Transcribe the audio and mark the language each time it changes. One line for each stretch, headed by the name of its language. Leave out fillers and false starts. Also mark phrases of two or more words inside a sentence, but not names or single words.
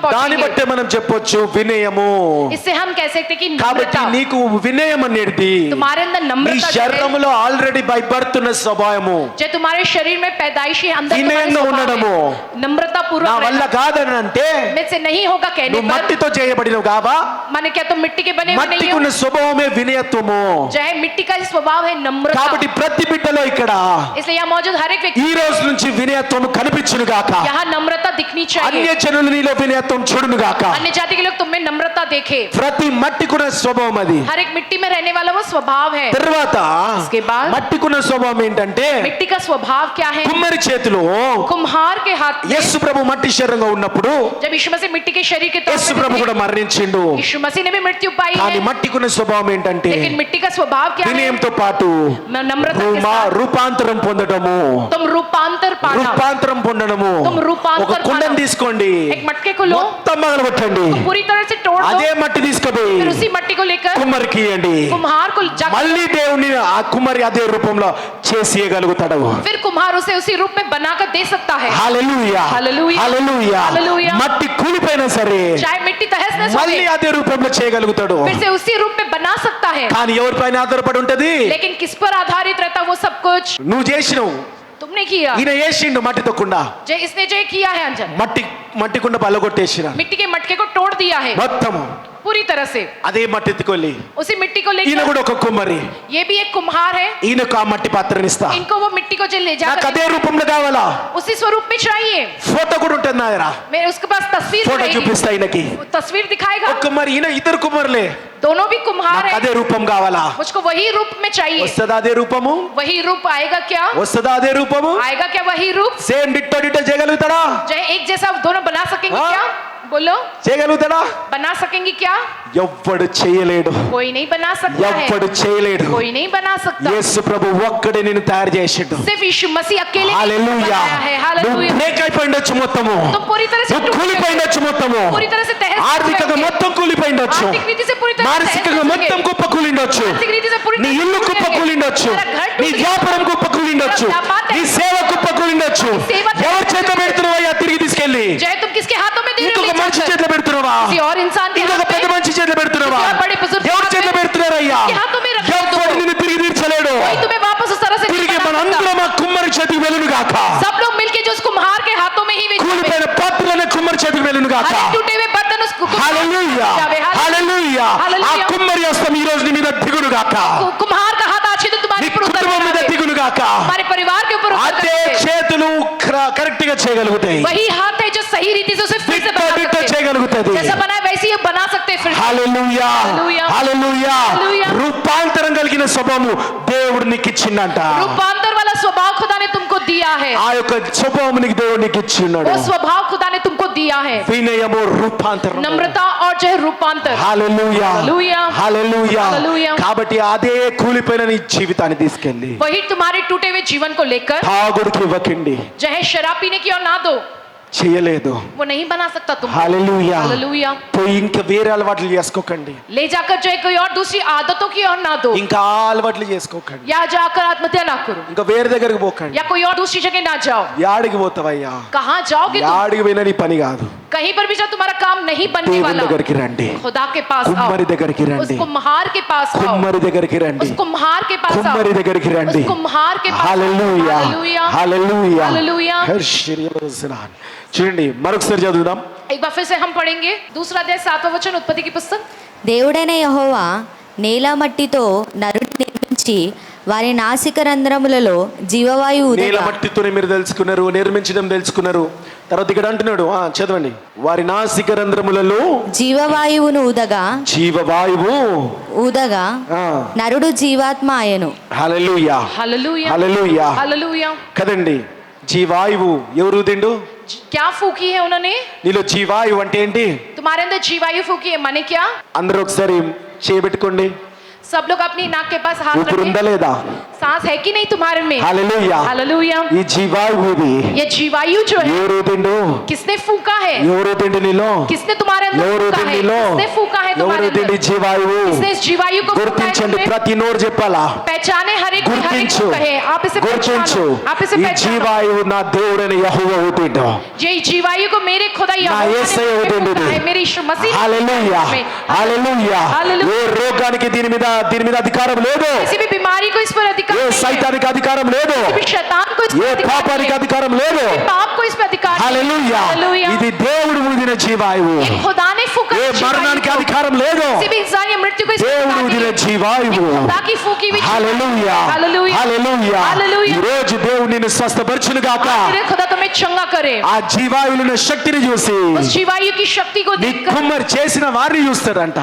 Telugu: దాన్ని
Hindi: पहुंचेंगे।
Telugu: బట్టే మనం చెప్పొచ్చు వినయము.
Hindi: इससे हम कह सकते हैं कि
Telugu: కాబట్టి
Hindi: नम्रता,
Telugu: నీకు వినయం అనేది
Hindi: तुम्हारे अंदर
Telugu: నీ
Hindi: नम्रता जो है,
Telugu: శరీరములో
English: already by birth
Telugu: ఉన్న స్వభావము.
Hindi: जो तुम्हारे शरीर में पैदाइशी अंदर तुम्हारे
Telugu: వినయంగా
Hindi: स्वभाव
Telugu: ఉండడము.
Hindi: है। नम्रता
Telugu: నా
Hindi: पूर्वक
Telugu: వల్ల
Hindi: रहना।
Telugu: కాదని అంటే
Hindi: में से नहीं होगा कहने
Telugu: నువ్వు
Hindi: पर,
Telugu: మట్టితో చేయబడినవు కావా?
Hindi: माने क्या तुम मिट्टी के बने हुए नहीं हो?
Telugu: మట్టికున్న స్వభావమే వినయత్వము.
Hindi: जो है मिट्टी का स्वभाव है नम्रता।
Telugu: కాబట్టి ప్రతి బిడ్డలో ఇక్కడ
Hindi: इसलिए यहाँ मौजूद हर एक व्यक्ति
Telugu: ఈ రోజు నుంచి వినయత్వము కనిపించును గాక.
Hindi: यहाँ नम्रता दिखनी
Telugu: అన్య
Hindi: चाहिए।
Telugu: జనులు నీలో వినయత్వం చూడును గాక.
Hindi: अन्य जाति के लोग तुम में नम्रता देखे।
Telugu: ప్రతి మట్టికున్న స్వభావం అది.
Hindi: हर एक मिट्टी में रहने वाला वो स्वभाव है।
Telugu: తర్వాత
Hindi: इसके बाद
Telugu: మట్టికున్న స్వభావం ఏంటంటే,
Hindi: मिट्टी का स्वभाव क्या है?
Telugu: కుమ్మరి చేతిలో
Hindi: कुम्हार के हाथ में,
Telugu: యేసు ప్రభు మట్టి శరీరంగా ఉన్నప్పుడు
Hindi: जब यीशु मसीह मिट्टी के शरीर के तौर
Telugu: యేసు
Hindi: पर
Telugu: ప్రభు
Hindi: थे,
Telugu: కూడా మరణించిండు.
Hindi: यीशु मसीह ने भी मृत्यु पाई
Telugu: కానీ
Hindi: है।
Telugu: మట్టికున్న స్వభావం ఏంటంటే
Hindi: लेकिन मिट्टी का स्वभाव क्या है?
Telugu: వినయంతో పాటు
Hindi: नम्रता के साथ
Telugu: రూపాంతరం పొందడము.
Hindi: तुम रूपांतर पाना।
Telugu: రూపాంతరం పొందడము.
Hindi: तुम रूपांतर
Telugu: ఒక కుండను
Hindi: पाना।
Telugu: తీసుకోండి,
Hindi: एक मटके को लो,
Telugu: మొత్తం పగలగొట్టండి,
Hindi: पूरी तरह से तोड़ दो,
Telugu: అదే మట్టి తీసుకుపోయి
Hindi: फिर उसी मट्टी को लेकर
Telugu: కుమ్మరికి ఇవ్వండి.
Hindi: कुम्हार को जाकर,
Telugu: మళ్ళీ దేవుని ఆ కుమ్మరి అదే రూపంలో చేసి ఇవ్వగలుగుతాడు.
Hindi: फिर कुम्हार उसे उसी रूप में बनाकर दे सकता है.
Telugu: హల్లెలూయా, హల్లెలూయా, హల్లెలూయా. హల్లెలూయా. మట్టి కూలిపోయినా సరే
Hindi: चाहे मिट्टी तहस नहस हो
Telugu: మళ్ళీ
Hindi: गई,
Telugu: అదే రూపంలో చేయగలుగుతాడు.
Hindi: फिर से उसी रूप में बना सकता है.
Telugu: కానీ ఎవరిపైన ఆధారపడి ఉంటది?
Hindi: लेकिन किस पर आधारित रहता वो सब कुछ?
Telugu: నువ్వు చేసినవు,
Hindi: तुमने किया.
Telugu: ఈయన చేసిండు మట్టితో కుండ,
Hindi: इसने जो किया है अंजन,
Telugu: మట్టి కుండ పగలగొట్టేసిన
Hindi: मिट्टी के मटके को तोड़ दिया है
Telugu: మొత్తము.
Hindi: पूरी तरह से.
Telugu: అదే మట్టి ఎత్తుకొల్లి
Hindi: उसी मिट्टी को
Telugu: ఈయన
Hindi: लेकर,
Telugu: కూడా ఒక కుమ్మరి,
Hindi: ये भी एक कुम्हार है,
Telugu: ఈయనకు ఆ మట్టి పాత్రని ఇస్తా.
Hindi: इनको वो मिट्टी को जो ले
Telugu: నాకు
Hindi: जाकर
Telugu: అదే రూపంలో కావాలా?
Hindi: उसी स्वरूप में चाहिए.
Telugu: ఫోటో కూడా ఉంటుంది నా దగ్గర,
Hindi: मेरे उसके पास तस्वीर
Telugu: ఫోటో
Hindi: रहेगी,
Telugu: చూపిస్తా ఈయనకి.
Hindi: वो तस्वीर दिखाएगा.
Telugu: ఒక కుమ్మరి, ఈయన ఇద్దరు కుమ్మరులే.
Hindi: दोनों भी कुम्हार
Telugu: నాకు
Hindi: है,
Telugu: అదే రూపం కావాలా?
Hindi: मुझको वही रूप में चाहिए.
Telugu: వస్తుందా అదే రూపము?
Hindi: वही रूप आएगा क्या?
Telugu: వస్తుందా అదే రూపము?
Hindi: आएगा क्या वही रूप?
English: same ditto ditto
Telugu: చేయగలుగుతాడా?
Hindi: जो एक जैसा दोनों बना सकेंगे हाँ? क्या? बोलो,
Telugu: చేయగలుగుతాడా?
Hindi: बना सकेंगे क्या?
Telugu: ఎవ్వడు చేయలేడు,
Hindi: कोई नहीं बना सकता है,
Telugu: ఎవ్వడు చేయలేడు.
Hindi: कोई नहीं बना सकता.
Telugu: యేసు ప్రభు ఒక్కడే నిన్ను తయారు చేసిండు.
Hindi: सिर्फ यीशु मसीह अकेले ने
Telugu: హల్లెలూయా.
Hindi: बनाया है.
Telugu: నువ్వు
Hindi: हालेलुया.
Telugu: బ్రేక్ అయిపోయిండొచ్చు మొత్తము,
Hindi: तुम पूरी तरह से
Telugu: నువ్వు
Hindi: टूट गए,
Telugu: కూలిపోయిండొచ్చు మొత్తము,
Hindi: पूरी तरह से तहस
Telugu: ఆర్థికంగా
Hindi: गए,
Telugu: మొత్తం కూలిపోయిండొచ్చు,
Hindi: आर्थिक रीति से पूरी तरह से
Telugu: మానసికంగా
Hindi: तहस
Telugu: మొత్తం
Hindi: गए,
Telugu: కుప్పకూలిండొచ్చు,
Hindi: आर्थिक रीति से पूरी
Telugu: నీ
Hindi: तरह से
Telugu: ఇల్లు
Hindi: टूट गए,
Telugu: కుప్పకూలిండొచ్చు,
Hindi: तेरा घर
Telugu: నీ
Hindi: टूट गया,
Telugu: వ్యాపారం కుప్పకూలిండొచ్చు,
Hindi: तेरा व्यापार
Telugu: నీ సేవ కుప్పకూలిండొచ్చు.
Hindi: सेवा
Telugu: ఎవరి చేత పెడుతున్నావా తిరిగి తీసుకెళ్ళి?
Hindi: जय तुम किसके हाथों में दे रहे हो?
Telugu: ఇంకొక
Hindi: ले
Telugu: మనిషి
Hindi: जाकर.
Telugu: చేతిలో పెడుతున్నావా?
Hindi: किसी और इंसान के
Telugu: ఇంకొక
Hindi: हाथ
Telugu: పెద్ద
Hindi: में,
Telugu: మనిషి చేతిలో పెడుతున్నావా?
Hindi: किसी और बड़े बुजुर्ग के
Telugu: ఎవరి
Hindi: हाथ
Telugu: చేతిలో
Hindi: में,
Telugu: పెడుతున్నారయ్యా?
Hindi: किसके हाथों में रख दो?
Telugu: ఎవరు నిన్ను తిరిగి తీర్చలేడు.
Hindi: कोई तुम्हें वापस उस तरह से नहीं
Telugu: తిరిగి
Hindi: बना सकता.
Telugu: మనందరం ఆ కుమ్మరి చేతికి వెళ్ళును గాక.
Hindi: सब लोग मिलके जो उस कुम्हार के हाथों में ही वे
Telugu: కూలిపోయిన పాత్రలనే కుమ్మరి చేతికి వెళ్ళును గాక.
Hindi: हर एक टूटे हुए बर्तन उस कुम्हार
Telugu: హల్లెలూయా,
Hindi: के जावे.
Telugu: హల్లెలూయా. ఆ హల్లెలూయా. కుమ్మరి హస్తం ఈ రోజు నీ మీద దిగును గాక.
Hindi: कुम्हार का हाथ आज ही तो
Telugu: నీ
Hindi: तुम्हारे ऊपर उतर
Telugu: కుటుంబం మీద
Hindi: रहा है,
Telugu: దిగును గాక.
Hindi: हमारे परिवार के ऊपर उतर
Telugu: అదే
Hindi: रहा है.
Telugu: చేతులు కరెక్ట్ గా చేయగలుగుతాయి,
Hindi: वही हाथ है जो सही रीति से उसे फिर से
Telugu: దిట్టో
Hindi: बना
Telugu: దిట్టో
Hindi: सकते हैं.
Telugu: చేయగలుగుతుంది.
Hindi: जैसा बनाए वैसे ही बना सकते हैं फिर से.
Telugu: హల్లెలూయా, హల్లెలూయా. హల్లెలూయా. హల్లెలూయా. రూపాంతరం కలిగిన స్వభావము దేవుడు నీకు ఇచ్చిండంట.
Hindi: रूपांतर वाला स्वभाव खुदा ने तुमको दिया है.
Telugu: ఆ యొక్క స్వభావము నీకు దేవుడు నీకు ఇచ్చిన్నాడు.
Hindi: वो स्वभाव खुदा ने तुमको दिया है.
Telugu: వినయము రూపాంతరం.
Hindi: नम्रता और जो है रूपांतर.
Telugu: హల్లెలూయా, హల్లెలూయా. హల్లెలూయా. హల్లెలూయా. కాబట్టి అదే కూలిపోయిన నీ జీవితాన్ని తీసుకెళ్ళి
Hindi: वही तुम्हारे टूटे हुए जीवन को लेकर
Telugu: తాగుడికి ఇవ్వకండి.
Hindi: जो है शराब पीने की और ना दो,
Telugu: చేయలేదు.
Hindi: वो नहीं बना सकता तुम.
Telugu: హల్లెలూయా.
Hindi: हालेलुया.
Telugu: పోయి ఇంకా వేరే అలవాట్లు చేసుకోకండి,
Hindi: ले जाकर जो है कोई और दूसरी आदतों की और ना दो,
Telugu: ఇంకా ఆ అలవాట్లు చేసుకోకండి,
Hindi: या जाकर आत्महत्या ना करो,
Telugu: ఇంకా వేరే దగ్గరికి పోకండి.
Hindi: या कोई और दूसरी जगह ना जाओ.
Telugu: యాడికి పోతావయ్యా?
Hindi: कहाँ जाओगे तुम?
Telugu: యాడికి పోయినా నీ పని కాదు.
Hindi: कहीं पर भी जाओ तुम्हारा काम नहीं बनने
Telugu: దేవుని
Hindi: वाला.
Telugu: దగ్గరికి రండి,
Hindi: खुदा के पास आओ,
Telugu: కుమ్మరి దగ్గరికి
Hindi: उस
Telugu: రండి,
Hindi: कुम्हार के पास आओ,
Telugu: కుమ్మరి దగ్గరికి రండి,
Hindi: उस कुम्हार के पास आओ,
Telugu: కుమ్మరి దగ్గరికి రండి.
Hindi: उस कुम्हार के पास आओ.
Telugu: హల్లెలూయా,
Hindi: हालेलुया. హల్లెలూయా. हालेलुया.
Telugu: హల్లెలూయా. చూడండి మరొకసారి చదువుదాం.
Hindi: एक बार फिर से हम पढ़ेंगे दूसरा अध्याय 7वां वचन उत्पत्ति की पुस्तक.
Telugu: దేవుడైన యెహోవా నేల మట్టితో నరుని నిర్మించి వారి నాసిక రంధ్రములలో జీవవాయువు నేల ఊదగా మట్టితోనే మీరు తెలుసుకున్నారు, నిర్మించడం తెలుసుకున్నారు. తర్వాత ఇక్కడ అంటున్నాడు, చదవండి. వారి నాసిక రంధ్రములలో జీవవాయువును ఊదగా జీవవాయువు నరుడు జీవాత్మ ఆయను. హల్లెలూయా,
Hindi: हालेलुया.
Telugu: హల్లెలూయా.
Hindi: हालेलुया.
Telugu: కదండి, జీవాయువు ఎవరు దిండు?
Hindi: क्या फूकी है उन्होंने?
Telugu: నీలో జీవాయువు అంటే ఏంటి?
Hindi: तुम्हारे अंदर जीवायु फूकी है, माने क्या?
Telugu: అందరూ ఒకసారి చేయబెట్టుకోండి.
Hindi: सब लोग अपनी नाक के पास हाथ
Telugu: ఊపిరి ఉందా
Hindi: रखें.
Telugu: లేదా?
Hindi: सांस है कि नहीं तुम्हारे में?
Telugu: హల్లెలూయా.
Hindi: हालेलुया.
Telugu: ఈ జీవాయువు ఇది
Hindi: ये जीवायु जो है
Telugu: ఎవరు దిండు?
Hindi: किसने फूका है?
Telugu: ఎవరు దిండు నీలో?
Hindi: किसने तुम्हारे अंदर
Telugu: ఎవరు
Hindi: फूका है?
Telugu: దిండిలో?
Hindi: किसने फूका है तुम्हारे
Telugu: ఎవరు దిండి
Hindi: अंदर?
Telugu: జీవాయువు?
Hindi: किसने इस जीवायु को फूका है
Telugu: గుర్తించండి,
Hindi: तुमने?
Telugu: ప్రతి నోరు చెప్పాలా?
Hindi: पहचाने हर एक
Telugu: గుర్తించు,
Hindi: को कहे. आप इसे
Telugu: గుర్తించు.
Hindi: पहचानो, आप इसे
Telugu: ఈ
Hindi: पहचानो.
Telugu: జీవాయువు నా దేవుడైన యెహోవా ఊదిండు.
Hindi: ये जीवायु को मेरे खुदा
Telugu: నా
Hindi: यहोवा ने
Telugu: యేసయ్య
Hindi: मुझ पे
Telugu: ఊదిండు.
Hindi: फूका है, मेरे यीशु मसीह ने
Telugu: హల్లెలూయా,
Hindi: में.
Telugu: హల్లెలూయా. హల్లెలూయా. ఏ రోగానికి దీని మీద అధికారం లేదు,
Hindi: किसी भी बीमारी को इस पर अधिकार
Telugu: ఏ
Hindi: नहीं है.
Telugu: సైతానికి అధికారం లేదు,
Hindi: किसी भी शैतान को इस
Telugu: ఏ
Hindi: पर अधिकार
Telugu: పాపానికి
Hindi: नहीं है.
Telugu: అధికారం లేదు.
Hindi: किसी पाप को इस पर अधिकार नहीं है.
Telugu: హల్లెలూయా.
Hindi: हालेलुया.
Telugu: ఇది దేవుడు ఊదిన జీవాయువు.
Hindi: ये खुदा ने फूका
Telugu: ఏ
Hindi: जीवायु
Telugu: మరణానికి
Hindi: को.
Telugu: అధికారం లేదు,
Hindi: किसी भी इंसान या मृत्यु को इस पर
Telugu: దేవుడు
Hindi: अधिकार
Telugu: ఊదిన
Hindi: नहीं है.
Telugu: జీవాయువు.
Hindi: ये खुदा की फूकी हुई
Telugu: హల్లెలూయా,
Hindi: हालेलुया.
Telugu: హల్లెలూయా.
Hindi: हालेलुया.
Telugu: ఈ రోజు దేవుడు నిన్ను స్వస్థపరచును గాక.
Hindi: तेरे खुदा तुम्हें चंगा करे.
Telugu: ఆ జీవాయువుల శక్తిని చూసి
Hindi: उस जीवायु की शक्ति को
Telugu: నీ
Hindi: देखकर
Telugu: కుమ్మరి చేసిన వారిని చూస్తాడంట.